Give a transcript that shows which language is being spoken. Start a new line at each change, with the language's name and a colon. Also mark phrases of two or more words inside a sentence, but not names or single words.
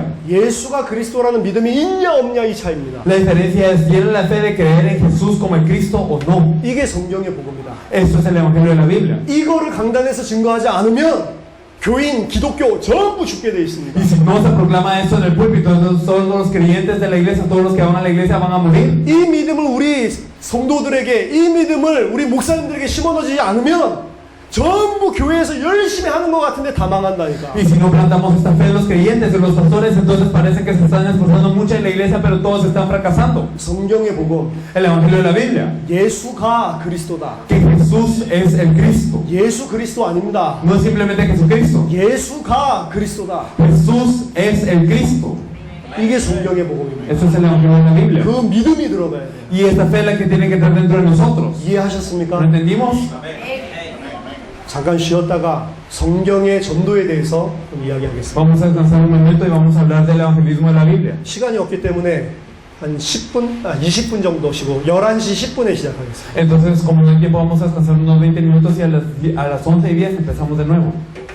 Korean: 예수가 그리스도라는 믿음이 있냐 없냐 이 차이입니다.
Spanish: La diferencia es, ¿tienen la fe de creer en Jesús como el Cristo o no?
Korean: 이게 성경의 복음이다.
Spanish: Esto es el Evangelio de la Biblia.
Korean: 이거를 강단에서 증거하지 않으면 교인, 기독교 전부 죽게 돼 있습니다.
Spanish: Y si no se proclama esto en el púlpito, entonces todos los creyentes de la iglesia, todos los que van a la iglesia van a morir.
Korean: 이 믿음을 우리 성도들에게, 이 믿음을 우리 목사님들에게 심어넣지 않으면 전부 교회에서 열심히 하는 것 같은데 다 망한다니까.
Spanish: Y si no plantamos esta fe en los creyentes, en los pastores, entonces parece que se están esforzando mucho en la iglesia, pero todos están fracasando.
Korean: 성경의 복음,
Spanish: El Evangelio de la Biblia,
Korean: 예수가 그리스도다.
Spanish: que Jesús es el Cristo.
Korean: 예수 그리스도 아닙니다.
Spanish: No es simplemente Jesucristo.
Korean: 예수가 그리스도다.
Spanish: Jesús es el Cristo.
Korean: 이게 성경의 복음입니다.
Spanish: Eso es el Evangelio de la Biblia.
Korean: 그 믿음이 들어가야 돼요.
Spanish: Y esta fe es la que tiene que estar dentro de nosotros.
Korean: 이해하셨습니까?
Spanish: ¿Lo entendimos?
Korean: 잠깐 쉬었다가 성경의 전도에 대해서 좀 이야기하겠습니다.
Spanish: Vamos a descansar un momento y vamos a hablar del evangelismo de la Biblia.
Korean: 시간이 없기 때문에 한 20분 정도 쉬고 11시 10분에 시작하겠습니다.
Spanish: Entonces, como no hay tiempo, vamos a descansar unos 20 minutos y a las 11:10 empezamos de nuevo.